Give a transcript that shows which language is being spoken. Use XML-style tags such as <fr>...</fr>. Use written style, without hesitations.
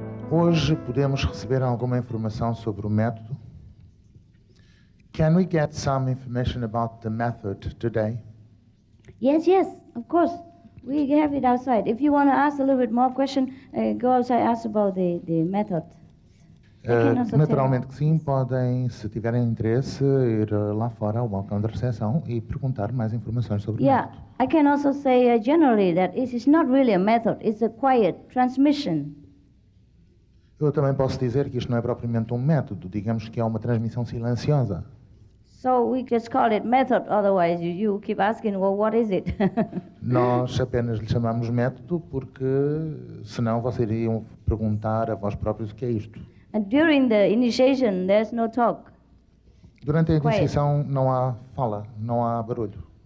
<pt>Hoje podemos receber alguma informação sobre o método?</pt> <en>Can we get some information about the method today? Yes, of course. We have it outside. If you want to ask a little bit more question, go outside, ask about the method.</en> <pt>Naturalmente que sim, podem, se tiverem interesse, ir lá fora ao balcão de recepção e perguntar mais informações sobre o método.</pt> <en>I can also say generally that it is not really a method, it's a quiet transmission.</en> <pt>Eu também posso dizer que isto não é propriamente um método, digamos que é uma transmissão silenciosa.</pt> <en>So we just call it method, otherwise you keep asking, well, what is it?</en> <pt>Nós apenas lhe chamamos método porque, senão, vocês iriam perguntar a vós próprios o que é isto.</pt> <en>And during the initiation, there's no talk.</en> <pt>Durante a iniciação não há fala, não há barulho.</pt>